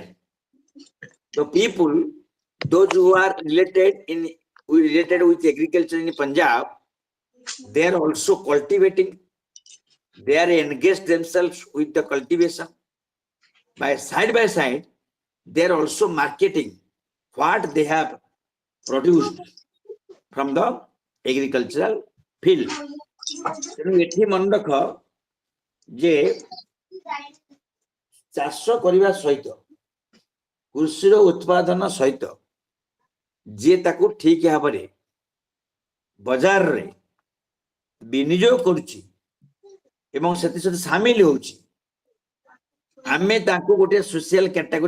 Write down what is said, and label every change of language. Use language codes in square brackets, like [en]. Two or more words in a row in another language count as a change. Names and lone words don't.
[en] The people, those who are related with agriculture in Punjab, they are also cultivating. They are engaged themselves with the cultivation. By side, they are also marketing what they have produced from the agricultural field. [or] ତେଣୁ ଏଠି ମନେ ରଖ ଯେ ଚାଷ କରିବା ସହିତ କୃଷିର ଉତ୍ପାଦନ ସହିତ ଯିଏ ତାକୁ ଠିକ ଭାବରେ ବଜାରରେ ବିନିଯୋଗ କରୁଛି ଏବଂ ସେଥି ସହିତ ସାମିଲ ହେଉଛି ଆମେ ତାଙ୍କୁ ଗୋଟେ [en] social category